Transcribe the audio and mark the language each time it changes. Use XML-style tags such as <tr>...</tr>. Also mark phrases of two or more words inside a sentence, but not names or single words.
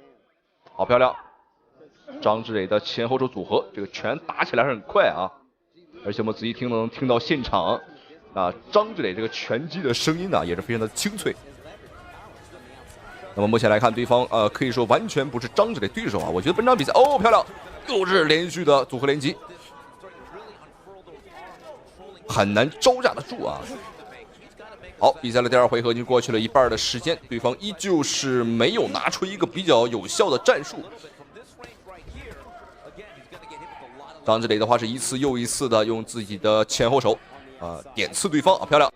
<zh>好漂亮，张志磊的前後手組合，這個拳打起來是很快啊。而且我們仔細能聽到現場啊張志磊這個拳擊的聲音呢，也是非常的清脆。那麼目前來看，对方可以說完全不是张志磊对手啊。我觉得本场比赛漂亮，又是连續的組合連擊，很難招架得住啊。好，比賽的第2回合已經過去了一半的時間，對方依舊是沒有拿出一個比較有效的戰術。張志磊的話是一次又一次的用自己的前後手點刺對方啊，漂亮！</zh>